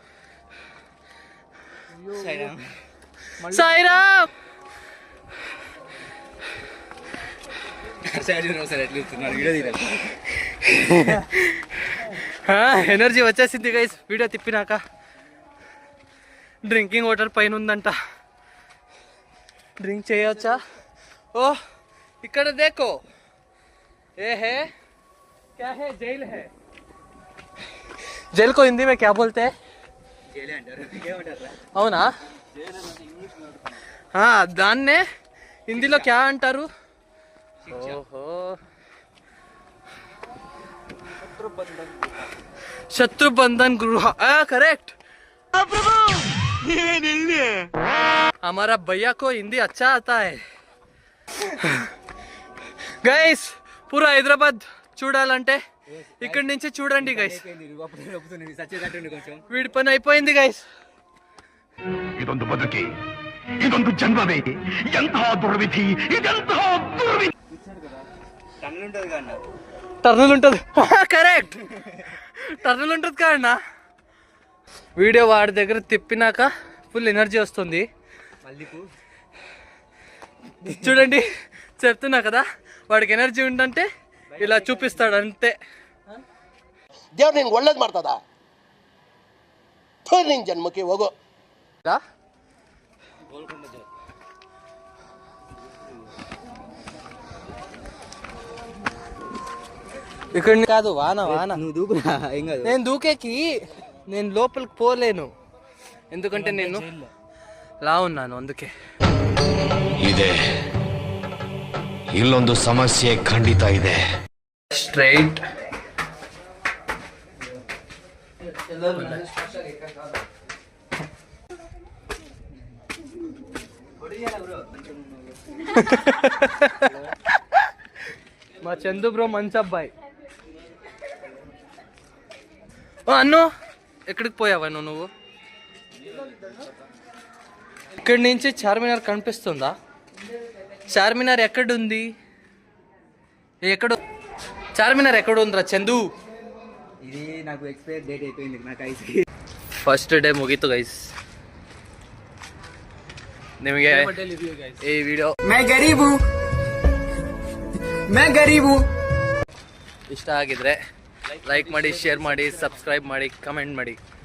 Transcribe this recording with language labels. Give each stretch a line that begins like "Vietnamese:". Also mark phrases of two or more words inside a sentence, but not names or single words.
Telugu: సాయిరామ్ ఎనర్జీ వచ్చేసింది గైస్ వీడియో తిప్పినాక.
English: drinking water
Telugu: పైన ఉందంట, డ్రింక్ చేయవచ్చా?
Hindi: ఓ ఇక్కడ देखो, ये है क्या है, जेल है. जेल को हिंदी में क्या बोलते?
Telugu: అవునా, దాన్నే హిందీలో క్యా అంటారు? ఓహో,
Hindi: शत्रुबंधन गृह. करेक्ट. हमारा भैया को हिंदी अच्छा आता है.
Telugu: గైస్, పూరా హైదరాబాద్ చూడాలంటే ఇక్కడి నుంచి చూడండి గైస్. వీడి పని అయిపోయింది గైస్.
Kannada: ಇದೊಂದು ಬದುಕಿ, ಇದೊಂದು ಜನ್ಮವೇ, ಎಂತಹ ದುರ್ವಿಧಿ, ಇದೆಂತಹ ದುರ್ವಿಧಿ.
Telugu: టర్నులు ఉంటుంది. కరెక్ట్, టర్నులు ఉంటుంది కాదన్న. వీడియో వాడి దగ్గర తిప్పినాక ఫుల్ ఎనర్జీ వస్తుంది. చూడండి, చెప్తున్నా కదా, వాడికి ఎనర్జీ ఉందంటే ఇలా చూపిస్తాడు అంతే.
Kannada: ದೇವ್ರು ನಿನ್ಗೆ ಒಳ್ಳೇದು ಮಾಡ್ತದ? ನಿನ್ ಜನ್ಮಕ್ಕೆ ಹೋಗೋ.
Telugu: ఇక్కడ కాదు, వాన. నువ్వు దూకురా, ఏం కాదు. నేను దూకేకి నేను లోపలికి పోలేను, ఎందుకంటే నేను లా ఉన్నాను, అందుకే.
Kannada: ಇದೆ, ಇಲ್ಲೊಂದು ಸಮಸ್ಯೆ ಖಂಡಿತ ಇದೆ.
Telugu: ಸ್ಟ್ರೈಟ್ మా చందు బ్రో మంచి అబ్బాయి. అన్ను, ఎక్కడికి పోయావా నువ్వు? ఇక్కడి నుంచి చార్మినార్ కనిపిస్తుందా? చార్మినార్ ఎక్కడుంది? చార్మినార్ ఎక్కడ ఉందిరా చందు? ఇది నాకు
English: expire date
Telugu: అయిపోయింది. నాకు ఐస్
Kannada: ಫಸ್ಟ್ ಡೇ ಮುಗೀತು ಗೈಸ್. ನಿಮಗೆ ಈ ವಿಡಿಯೋ ಇಷ್ಟ ಆಗಿದ್ರೆ ಲೈಕ್ ಮಾಡಿ, ಶೇರ್ ಮಾಡಿ, ಸಬ್ಸ್ಕ್ರೈಬ್ ಮಾಡಿ, ಕಮೆಂಟ್ ಮಾಡಿ.